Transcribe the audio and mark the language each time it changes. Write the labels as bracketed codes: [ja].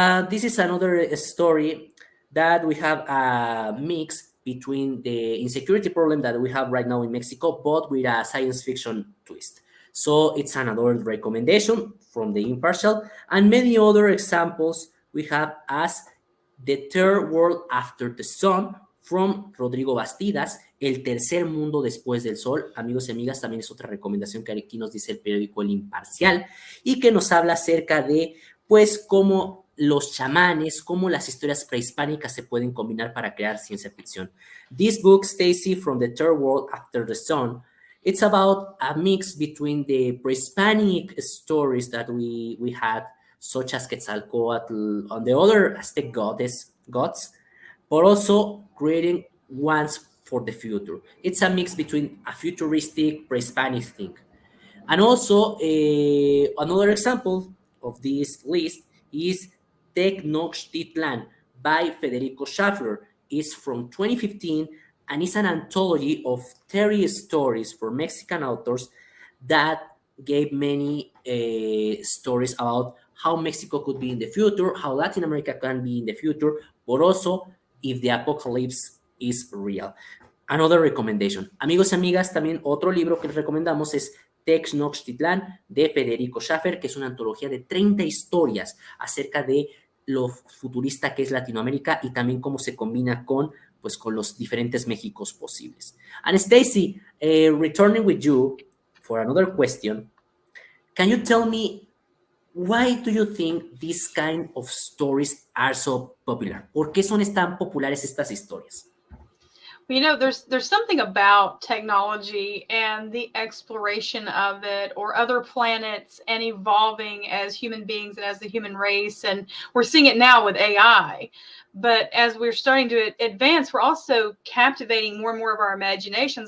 [en] This is another story that we have a mix between the insecurity problem that we have right now in Mexico, but with a science fiction twist. So it's another recommendation from the Impartial, and many other examples we have as The Third World After the Sun from Rodrigo Bastidas, El Tercer Mundo Después del Sol. [es] Amigos y amigas, también es otra recomendación que aquí nos dice el periódico El Imparcial y que nos habla acerca de, pues, cómo los chamanes, cómo las historias prehispánicas se pueden combinar para crear ciencia ficción. [en] This book, Stacy, from the Third World After the Sun, it's about a mix between the pre-Hispanic stories that we had, such as Quetzalcoatl and the other Aztec gods, but also creating ones for the future. It's a mix between a futuristic pre-Hispanic thing. And also, another example of this list is Tenochtitlan by Federico Schaffler. It's from 2015 and it's an anthology of 30 stories for Mexican authors that gave many stories about how Mexico could be in the future, how Latin America can be in the future, but also if the apocalypse is real. Another recommendation. [es] Amigos y amigas, también otro libro que les recomendamos es Tenochtitlan de Federico Schaffer, que es una antología de 30 historias acerca de lo futurista que es Latinoamérica y también cómo se combina con, pues, con los diferentes Méxicos posibles. [en] And Stacy, returning with you for another question, can you tell me why do you think these kind of stories are so popular? [es] ¿Por qué son tan populares estas historias? [en] You know, there's something about technology and the exploration of it, or other planets, and evolving as human beings and as the human race. And we're seeing it now with AI. But as we're starting to advance, we're also captivating more and more of our imaginations.